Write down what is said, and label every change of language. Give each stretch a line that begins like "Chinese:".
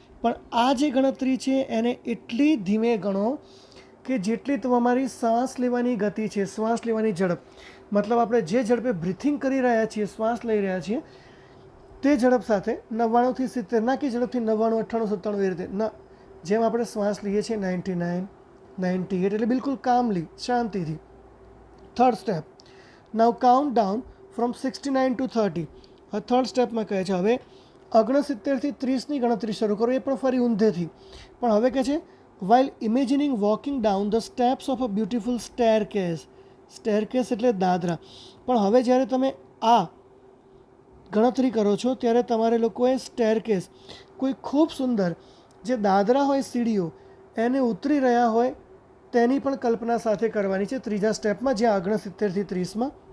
Gujarati: પણ આ જે ગણતરી છે એને એટલી ધીમે ગણો કે જેટલી તમારી શ્વાસ લેવાની ગતિ છે, શ્વાસ લેવાની ઝડપ, મતલબ આપણે જે ઝડપે બ્રીથિંગ કરી રહ્યા છીએ, શ્વાસ લઈ રહ્યા છીએ, તે ઝડપ સાથે 99 થી 70, ના કે ઝડપથી 99, 98, 97 એ રીતે ના. જેમ આપણે શ્વાસ લઈએ છીએ 99, 98 એટલે બિલકુલ કામલી, શાંતિથી.
English: Third step, now count down from 69 to 30.
Gujarati: હવે થર્ડ સ્ટેપમાં કહે છે હવે 69 થી 30ની ગણતરી શરૂ કરો, એ પણ ફરી ઊંધેથી. પણ હવે કહે છે
English: while imagining walking down the steps of a beautiful staircase.
Gujarati: Staircase એટલે દાદરા. પણ હવે જ્યારે તમે આ ગણતરી કરો છો ત્યારે તમારે લોકોએ સ્ટેરકેસ, કોઈ ખૂબ સુંદર જે દાદરા હોય, સીડીઓ, એને ઉતરી રહ્યા હોય તેની પણ કલ્પના સાથે કરવાની છે ત્રીજા સ્ટેપમાં, જ્યાં 69 થી 30માં.